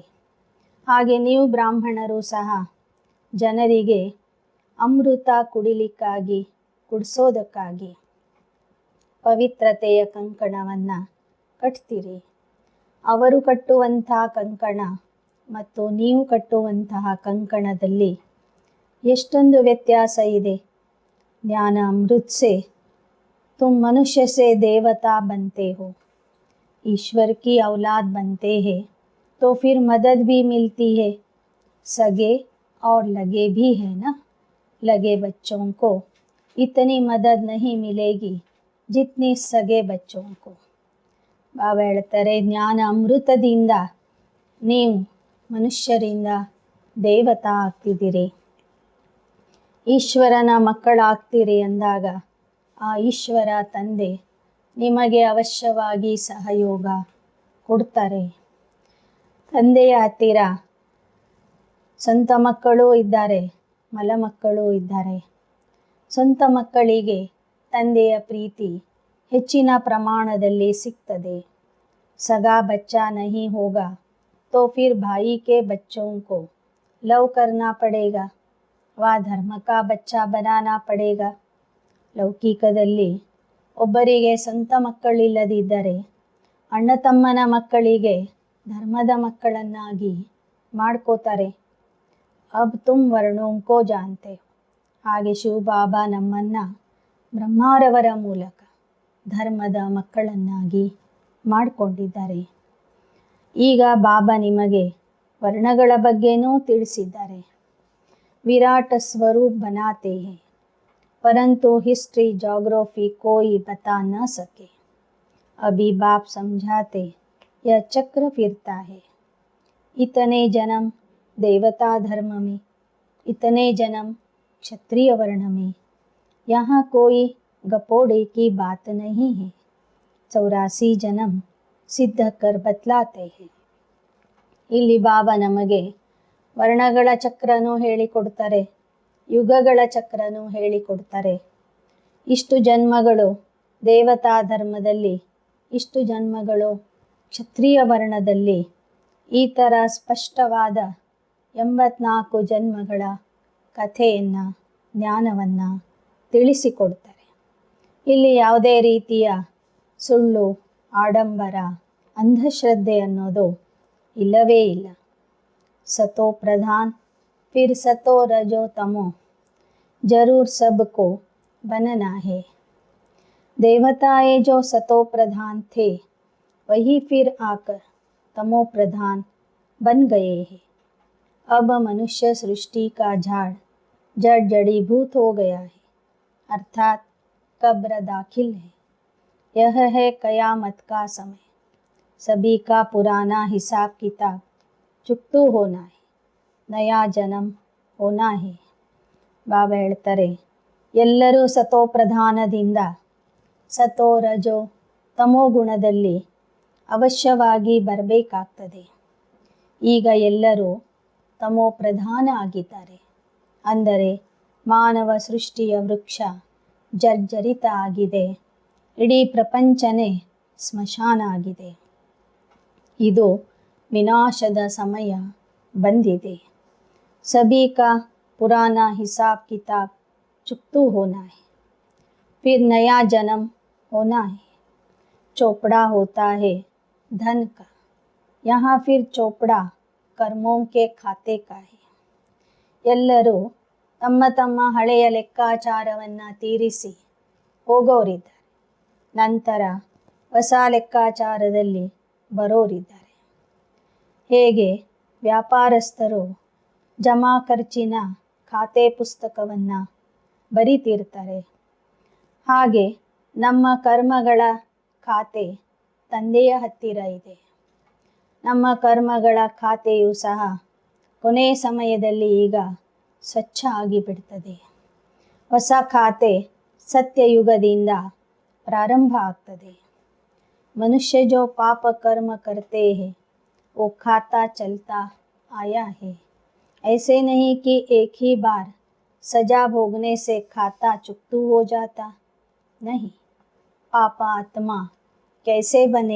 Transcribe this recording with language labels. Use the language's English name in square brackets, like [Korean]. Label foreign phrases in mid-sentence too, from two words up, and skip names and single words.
[Kannada] ಹಾಗೆ ನೀವು ಬ್ರಾಹ್ಮಣರು ಸಹ ಜನರಿಗೆ ಅಮೃತ ಕುಡಿಲಿಕ್ಕಾಗಿ, ಕುಡಿಸೋದಕ್ಕಾಗಿ ಪವಿತ್ರತೆಯ ಕಂಕಣವನ್ನು ಕಟ್ತೀರಿ. ಅವರು ಕಟ್ಟುವಂತಹ ಕಂಕಣ ಮತ್ತು ನೀವು ಕಟ್ಟುವಂತಹ ಕಂಕಣದಲ್ಲಿ ಎಷ್ಟೊಂದು ವ್ಯತ್ಯಾಸ ಇದೆ. [Hindi] ज्ञान अमृत से तुम मनुष्य से देवता बनते हो, ईश्वर की औलाद बनते हैं, तो फिर मदद भी मिलती है. सगे और लगे भी है ना. लगे बच्चों को इतनी मदद नहीं मिलेगी जितनी सगे बच्चों को. [Kannada] ಬಾಬಾ ಹೇಳ್ತಾರೆ, ಜ್ಞಾನ ಅಮೃತದಿಂದ ನೀವು ಮನುಷ್ಯರಿಂದ ದೇವತಾ ಆಗ್ತಿದ್ದೀರಿ. ಈಶ್ವರನ ಮಕ್ಕಳಾಗ್ತೀರಿ ಅಂದಾಗ ಆ ಈಶ್ವರ ತಂದೆ ನಿಮಗೆ ಅವಶ್ಯವಾಗಿ ಸಹಯೋಗ ಕೊಡ್ತಾರೆ. ತಂದೆಯ ಹತ್ತಿರ ಸ್ವಂತ ಮಕ್ಕಳೂ ಇದ್ದಾರೆ, ಮಲಮಕ್ಕಳೂ ಇದ್ದಾರೆ. ಸ್ವಂತ ಮಕ್ಕಳಿಗೆ ತಂದೆಯ ಪ್ರೀತಿ ಹೆಚ್ಚಿನ ಪ್ರಮಾಣದಲ್ಲಿ ಸಿಗ್ತದೆ. [Hindi] सगा बच्चा नहीं होगा तो फिर भाई के बच्चों को लव करना पड़ेगा, वा धर्म का बच्चा बनाना पड़ेगा. [Kannada] ಲೌಕಿಕದಲ್ಲಿ ಒಬ್ಬರಿಗೆ ಸ್ವಂತ ಮಕ್ಕಳಿಲ್ಲದಿದ್ದರೆ ಅಣ್ಣ ತಮ್ಮನ ಮಕ್ಕಳಿಗೆ ಧರ್ಮದ ಮಕ್ಕಳನ್ನಾಗಿ ಮಾಡ್ಕೋತಾರೆ. [Hindi] अब तुम वर्णों को जानते. [Kannada] ಹಾಗೆ ಶಿವಬಾಬಾ ನಮ್ಮನ್ನು ಬ್ರಹ್ಮಾರವರ ಮೂಲಕ ಧರ್ಮದ ಮಕ್ಕಳನ್ನಾಗಿ ಮಾಡಿಕೊಂಡಿದ್ದಾರೆ. ಈಗ ಬಾಬಾ ನಿಮಗೆ ವರ್ಣಗಳ ಬಗ್ಗೆನೂ ತಿಳಿಸಿದ್ದಾರೆ. [Hindi] विराट स्वरूप बनाते हैं, परंतु [English] history geography [Hindi] कोई बता न सके. अभी बाप समझाते यह चक्र फिरता है. इतने जन्म देवता धर्म में, इतने जन्म क्षत्रिय वर्ण में, यहाँ कोई गपोड़े की बात नहीं है. 84 जन्म सिद्ध कर बतलाते हैं. [Kannada] ಇಲ್ಲಿ ಬಾಬಾ ನಮಗೆ ವರ್ಣಗಳ ಚಕ್ರನೂ ಹೇಳಿಕೊಡ್ತಾರೆ, ಯುಗಗಳ ಚಕ್ರನೂ ಹೇಳಿಕೊಡ್ತಾರೆ. ಇಷ್ಟು ಜನ್ಮಗಳು ದೇವತಾ ಧರ್ಮದಲ್ಲಿ, ಇಷ್ಟು ಜನ್ಮಗಳು ಕ್ಷತ್ರಿಯ ವರ್ಣದಲ್ಲಿ, ಈ ಥರ ಸ್ಪಷ್ಟವಾದ 84 ಜನ್ಮಗಳ ಕಥೆಯನ್ನು, ಜ್ಞಾನವನ್ನು ತಿಳಿಸಿಕೊಡ್ತಾರೆ. ಇಲ್ಲಿ ಯಾವುದೇ ರೀತಿಯ ಸುಳ್ಳು, ಆಡಂಬರ, ಅಂಧಶ್ರದ್ಧೆ ಅನ್ನೋದು ಇಲ್ಲವೇ ಇಲ್ಲ. [Hindi] सतो प्रधान फिर सतो रजो तमो जरूर सबको बनना है. देवताएं जो सतो प्रधान थे वही फिर आकर तमो प्रधान बन गए हैं। अब मनुष्य सृष्टि का झाड़ जड़ जड़ीभूत हो गया है, अर्थात कब्र दाखिल है। यह है कयामत का समय। सभी का पुराना हिसाब किताब चुकतू होना है, नया जन्म होना है. [Kannada] ಬಾಬಾ ಹೇಳ್ತಾರೆ, ಎಲ್ಲರೂ ಸತೋ ಪ್ರಧಾನದಿಂದ ಸತೋ ರಜೋ ತಮೋ ಗುಣದಲ್ಲಿ ಅವಶ್ಯವಾಗಿ ಬರಬೇಕಾಗ್ತದೆ. ಈಗ ಎಲ್ಲರೂ ತಮೋ ಪ್ರಧಾನ ಆಗಿದ್ದಾರೆ. ಅಂದರೆ ಮಾನವ ಸೃಷ್ಟಿಯ ವೃಕ್ಷ ಜರ್ಜರಿತ ಆಗಿದೆ. ಇಡೀ ಪ್ರಪಂಚನೇ ಸ್ಮಶಾನ ಆಗಿದೆ. ಇದು ವಿನಾಶದ ಸಮಯ ಬಂದಿದೆ. [Hindi] सभी का पुराना हिसाब किताब चुकतू होना है, फिर नया जन्म होना है. चोपड़ा होता है धन का, यहाँ फिर चोपड़ा कर्मों के खाते का है. [Kannada] ಎಲ್ಲರೂ ತಮ್ಮ ತಮ್ಮ ಹಳೆಯ ಲೆಕ್ಕಾಚಾರವನ್ನು ತೀರಿಸಿ ಹೋಗೋರಿದ್ದಾರೆ. ನಂತರ ಹೊಸ ಲೆಕ್ಕಾಚಾರದಲ್ಲಿ ಬರೋರಿದ್ದಾರೆ. ಹೇಗೆ ವ್ಯಾಪಾರಸ್ಥರು ಜಮಾ ಖರ್ಚಿನ ಖಾತೆ ಪುಸ್ತಕವನ್ನು ಬರಿತಿರ್ತಾರೆ, ಹಾಗೆ ನಮ್ಮ ಕರ್ಮಗಳ ಖಾತೆ ತಂದೆಯ ಹತ್ತಿರ ಇದೆ. ನಮ್ಮ ಕರ್ಮಗಳ ಖಾತೆಯೂ ಸಹ ಕೊನೆ ಸಮಯದಲ್ಲಿ ಈಗ ಸ್ವಚ್ಛ ಆಗಿಬಿಡ್ತದೆ. ಹೊಸ ಖಾತೆ ಸತ್ಯಯುಗದಿಂದ ಪ್ರಾರಂಭ ಆಗ್ತದೆ. [Hindi] मनुष्य जो पाप कर्म करते हैं वो खाता चलता आया है. ऐसे नहीं कि एक ही बार सजा भोगने से खाता चुकतू हो जाता. नहीं, पापा आत्मा कैसे बने?